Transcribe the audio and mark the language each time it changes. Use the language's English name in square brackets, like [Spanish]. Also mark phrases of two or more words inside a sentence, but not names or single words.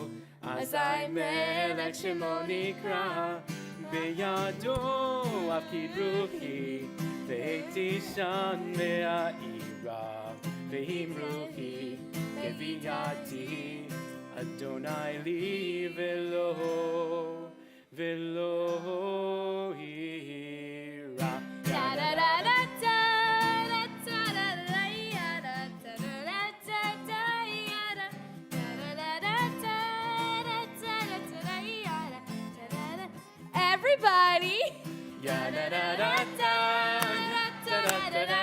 [Hebrew] אזי מלך שמו נקרא בידו אפקיד רוחי בעת אישן ואעירה ועם רוחי גויתי, אדני לי ולא אירא. Da da da da da da da da da da da. [English] Everybody, Ya da da da da. Da da da da da.